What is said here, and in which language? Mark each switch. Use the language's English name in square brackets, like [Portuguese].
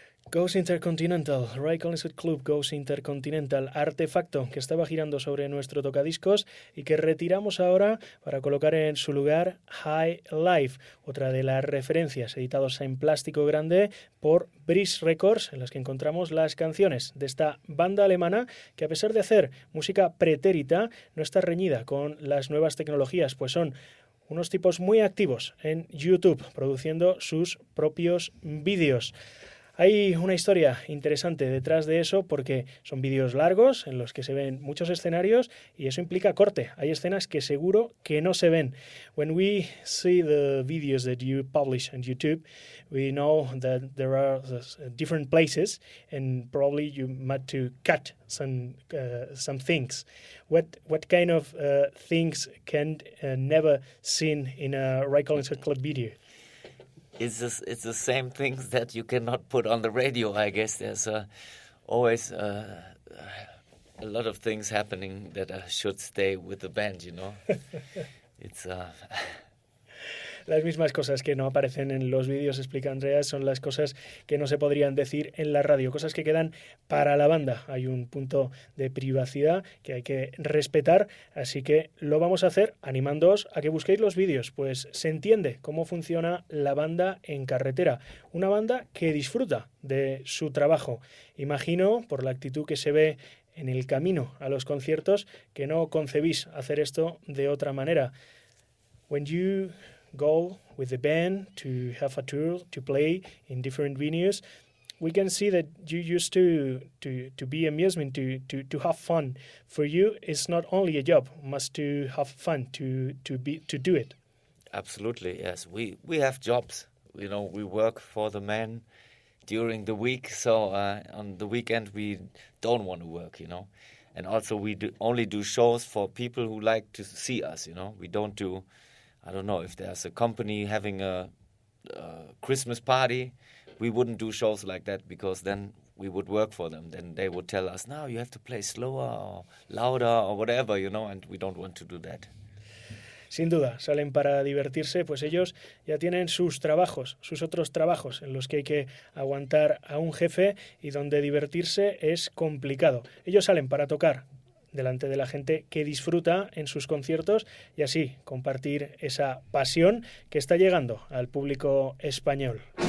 [Spanish] Goes Intercontinental, Ray Collins Hot Club Goes Intercontinental, artefacto que estaba girando sobre nuestro tocadiscos y que retiramos ahora para colocar en su lugar High Life, otra de las referencias editados en plástico grande por Breeze Records, en las que encontramos las canciones de esta banda alemana que, a pesar de hacer música pretérita, no está reñida con las nuevas tecnologías, pues son unos tipos muy activos en YouTube, produciendo sus propios vídeos. Hay una historia interesante detrás de eso porque son vídeos largos en los que se ven muchos escenarios y eso implica corte. Hay escenas que seguro que no se ven. [English] When we see the videos that you publish on YouTube, we know that there are different places and probably you might to cut some things. What kind of things can never seen in a Ray Collins Club video? It's the same things that you cannot put on the radio, I guess. There's always a lot of things happening that should stay with the band, you know. It's... [Spanish] Las mismas cosas que no aparecen en los vídeos, explica Andreas, son las cosas que no se podrían decir en la radio, cosas que quedan para la banda. Hay un punto de privacidad que hay que respetar, así que lo vamos a hacer animándoos a que busquéis los vídeos, pues se entiende cómo funciona la banda en carretera, una banda que disfruta de su trabajo. Imagino, por la actitud que se ve en el camino a los conciertos, que no concebís hacer esto de otra manera. [English] When you go with the band to have a tour, to play in different venues, we can see that you used to be amusement, to have fun. For you, it's not only a job, must to have fun, to do it. Absolutely, yes. We have jobs. You know, we work for the men during the week, so on the weekend we don't want to work, you know. And also we only do shows for people who like to see us, you know. We don't do... I don't know, if there's a company having a Christmas party, we wouldn't do shows like that because then we would work for them. Then they would tell us, no, you have to play slower or louder or whatever, you know, and we don't want to do that. [Spanish] Sin duda, salen para divertirse, pues ellos ya tienen sus trabajos, sus otros trabajos en los que hay que aguantar a un jefe y donde divertirse es complicado. Ellos salen para tocar delante de la gente que disfruta en sus conciertos y así compartir esa pasión que está llegando al público español.